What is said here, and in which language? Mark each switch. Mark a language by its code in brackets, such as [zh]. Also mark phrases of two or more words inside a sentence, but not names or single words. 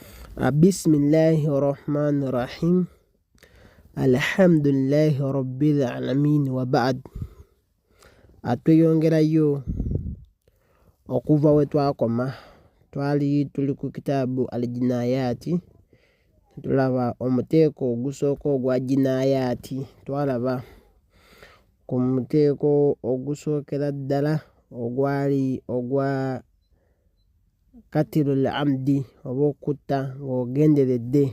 [ar] بسم الله الرحمن الرحيم. الحمد لله رب العالمين وبعد. [lg] Atweyongerayo okuva we twakoma twali tuli ku kitaabu al-jinayati, tulaba omuteeko ogusooka ogwa jinayati, twalaba ku muteeko ogusookera ddala ogwali ogwa [ar] قتل العمد [lg] oba okutta ng'ogenderedde.